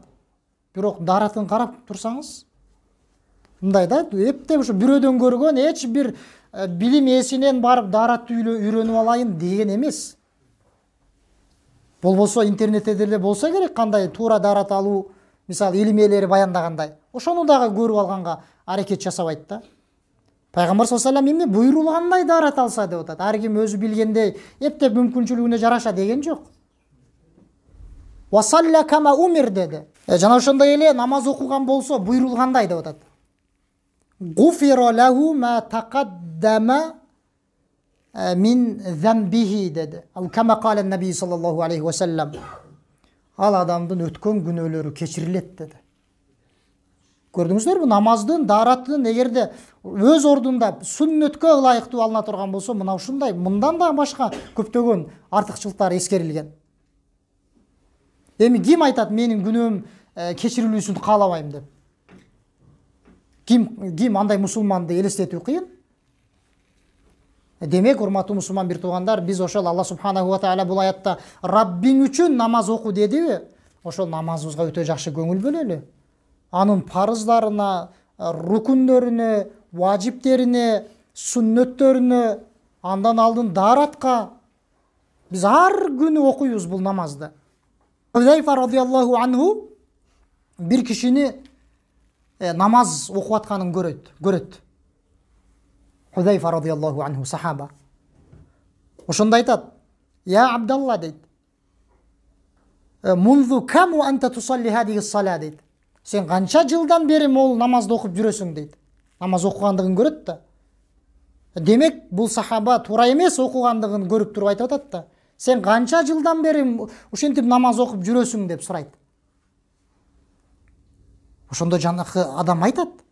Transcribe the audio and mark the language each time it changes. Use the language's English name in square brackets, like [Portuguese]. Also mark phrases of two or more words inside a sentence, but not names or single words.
[Kyrgyz] Бирок даратын карап турсаңыз, мындай да, эптеп ушу бирөөдөн көргөн эч бир билим ээсинен барып даратты үйрөнүп алайын деген эмес. Болбосо интернетте деле болсо керек кандай туура дарат алуу, мисалы илим ээлери баяндагандай. Ошону дагы көрүп алганга аракет жасабайт да. Пайгамбар [Arabic] صلى الله عليه وسلم [Kyrgyz] эмне буйрулгандай дарат алса деп атат. Ар ким өзү билгендей эптеп мүмкүнчүлүгүнө жараша деген жок. [Arabic] وصلى كما أمر деди. [Kyrgyz] Жана ошондой эле намаз окуган болсо буйрулгандай деп атат. [Arabic] غفر له ما تقدم من ذنبه dedi. Ал كما قال النبي صلى الله عليه وسلم. [Kyrgyz] Ал адамдын өткөн күнөөлөрү кечирилет деди. Көрдүңүздөрбү? Намаздын, дараттын эгерде өз ордунда сүннөткө ылайыктуу алына турган болсо, мына ушундай, мындан да башка көптөгөн артыкчылыктар эскерилген. Эми ким айтат менин күнөөм кечирилүүсүн каалабайм деп? Ким андай мусулманды элестетүү кыйын? Демек, урматтуу мусулман бир туугандар, биз ошол [Arabic] الله سبحانه وتعالى [Kyrgyz] бул аятта Раббиң үчүн намаз оку дедиби? Ошол намазыбызга өтө жакшы көңүл бөлөлү. Анын парыздарына, рукундөрүнө, важиптерине, сүннөттөрүнө, андан алдын даратка биз ар күнү окуйбуз бул намазды. Хузайфа [Arabic] رضي الله عنه [Kyrgyz] бир кишини намаз окуп атканын көрөт. Хузайфа [Arabic] رضي الله عنه [Kyrgyz] сахаба. Ошондо айтат: [Arabic] "يا عبد الله" [Kyrgyz] дейт. [Arabic] "منذ كم أنت تصلي هذه الصلاة" дейт. [Kyrgyz] Сен канча жылдан бери мол намазды окуп жүрөсүң дейт. намаз окугандыгын көрөт да. Демек бул сахаба туура эмес окугандыгын көрүп туруп айтып атат да. Сен канча жылдан бери ушинтип намаз окуп жүрөсүң деп сурайт. Ошондо жанакы адам айтат.